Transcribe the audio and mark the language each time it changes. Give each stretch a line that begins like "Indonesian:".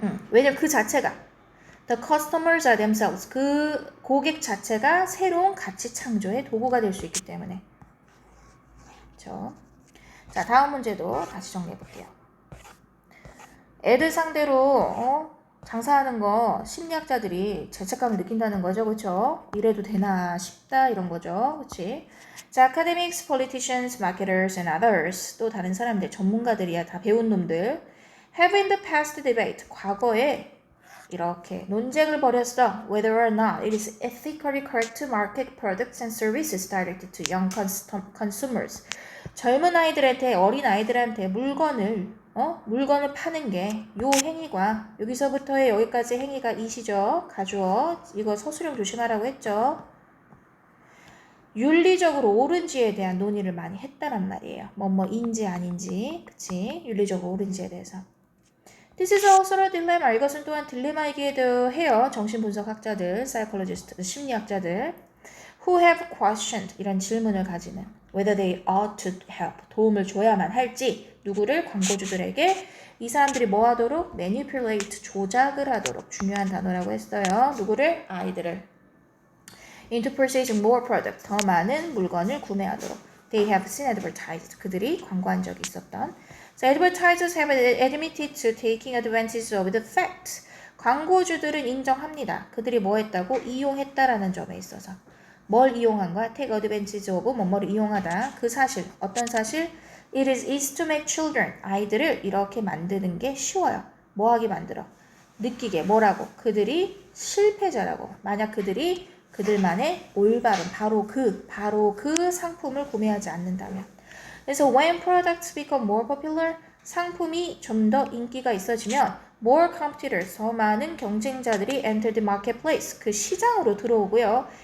Korean: 왜냐면 그 자체가
English: The customers are themselves.
Korean: 그 고객 자체가 새로운 가치 창조의 도구가 될 수 있기 때문에. 그렇죠? 자, 다음 문제도 다시 정리해 볼게요. 애들 상대로 장사하는 거 심리학자들이 죄책감을 느낀다는 거죠. 그렇죠? 이래도 되나 싶다 이런 거죠. 그렇지?
English: 자, academics, politicians, marketers and others.
Korean: 또 다른 사람들, 전문가들이야. 다 배운 놈들.
English: Have in the past debate.
Korean: 과거에 이렇게 논쟁을 벌였어.
English: Whether or not it is ethically correct to market products and services directed to young consumers.
Korean: 젊은 아이들한테, 어린 아이들한테 물건을 파는 게 요 행위가 여기서부터의 여기까지 행위가 이시죠. 가주어. 이거 서술형 조심하라고 했죠. 윤리적으로 옳은지에 대한 논의를 많이 했다란 말이에요. 뭐인지 아닌지. 그치? 윤리적으로 옳은지에 대해서.
English: This is also a dilemma.
Korean: 이것은 또한 딜레마이기도 해요. 정신분석학자들, psychologists, 심리학자들
English: who have questioned
Korean: 이런 질문을 가지는
English: whether they ought to help
Korean: 도움을 줘야만 할지 누구를 광고주들에게 이 사람들이 뭐 하도록 manipulate 조작을 하도록 중요한 단어라고 했어요. 누구를? 아이들을
English: into purchasing more product
Korean: 더 많은 물건을 구매하도록
English: they have seen advertised
Korean: 그들이 광고한 적이 있었던
English: So advertisers have admitted to taking advantage of the fact.
Korean: 광고주들은 인정합니다. 그들이 뭐 했다고? 이용했다라는 점에 있어서. 뭘 이용한 거야?
English: Take advantage of
Korean: 뭐뭐를 이용하다. 그 사실. 어떤 사실?
English: It is easy to make children.
Korean: 아이들을 이렇게 만드는 게 쉬워요. 뭐 하게 만들어? 느끼게. 뭐라고? 그들이 실패자라고. 만약 그들이 그들만의 올바른 바로 그 상품을 구매하지 않는다면. 그래서
English: when products become more popular,
Korean: 상품이 좀 더 인기가 있어지면
English: more competitors,
Korean: 더 많은 경쟁자들이
English: enter the marketplace,
Korean: 그 시장으로 들어오고요.